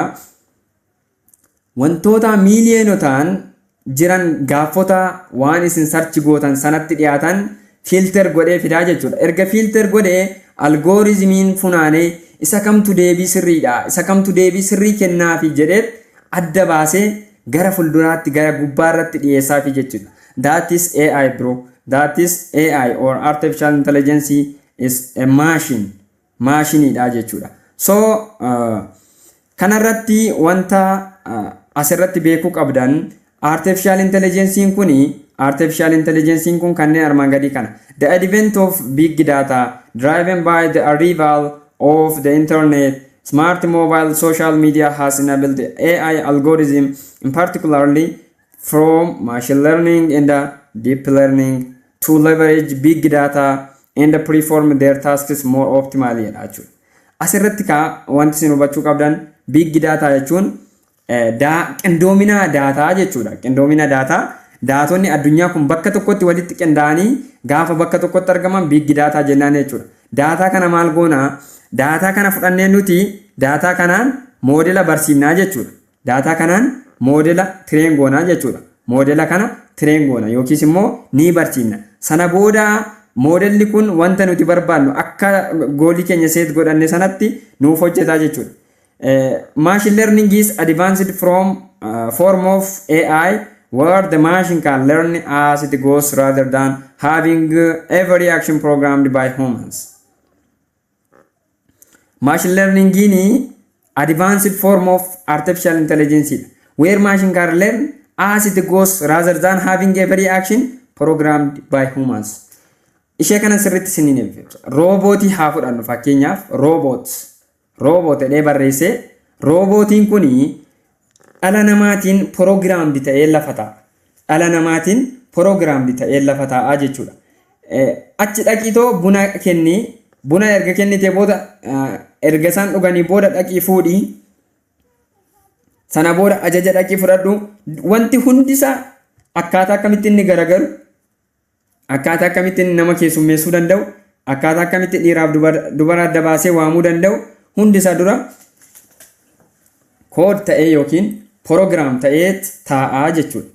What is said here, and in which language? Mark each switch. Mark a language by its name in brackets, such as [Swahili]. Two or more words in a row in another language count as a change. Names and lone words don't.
[Oromo] Wantoota miiliyonotaan jiran gaafota waan isin search gootan sanatti dhiyaatan filter godhee fidaa jechuudha. Erga filter godhee algoritmiin funaanee isa kamtu deebii sirriidha, isa kamtu deebii sirrii kennaafi jedhee adda baasee gara fuulduraatti gara gubbaarratti dhiyeessaafi jechuudha. [English] That is AI bro. That is AI or artificial intelligence is a machine. [Oromo] Maashiniidha jechuudha. So kanarratti wanta asirratti beekuu qabdan [English] artificial intelligence [Oromo] kuni [English] artificial intelligence [Oromo] kun kanneen armaan gadii kana. [English] The advent of big data driven by the arrival of the internet, smart mobile, social media has enabled AI algorithm, in particularly from machine learning and deep learning, to leverage big data and perform their tasks more optimally. [Oromo] Asirratti wanti isin hubachuu qabdan [English] big data [Oromo] jechuun qindoomina daataa jechuudha. Qindoomina daataa daatonni addunyaa kun bakka tokkotti walitti qindaa'anii gaafa bakka tokkotti argaman [English] big data [Oromo] jennaan jechuudha. Daataa kana maal goona? Daataa kana fudhannee nuti daataa kanaan moodela barsiifnaa jechuudha. Daataa kanaan moodela tireen goonaa jechuudha. Moodela kana tireen goona yookiis immoo ni barsiifna. Sana booda moodelli kun wanta nuti barbaannu akka goolii keenya seet godhanne sanatti nuuf hojjetaa jechuudha. [English] Machine learning is advanced from form of AI where the machine can learn as it goes rather than having every action programmed by humans. Machine learning is advanced form of artificial intelligence where machine can learn as it goes rather than having every action programmed by humans. [Oromo] Ishee kana sirriitti isiniin ibsa. Roobootii haa fudhannu fakkeenyaaf roobot jedhee barreessee roobootiin kuni dhala namaatiin proogiraamdi ta'ee lafa taa'a. Dhala namaatiin proogiraamdi ta'ee lafa taa'aa jechuudha. Achi dhaqiitoo buna kenni buna erga kennitee booda erga isaan dhuganii booda dhaqii fuudhii sana booda ajaja dhaqii fudhadhu wanti hundisaa akkaataa akkamitti inni garagaru akkaataa akkamitti nama keessummeessuu danda'u akkaataa akkamitti dhiiraaf dubara adda baasee waamuu danda'u hundisaa dura kood ta'ee yookiin proogiraam ta'ee taa'aa jechuudha.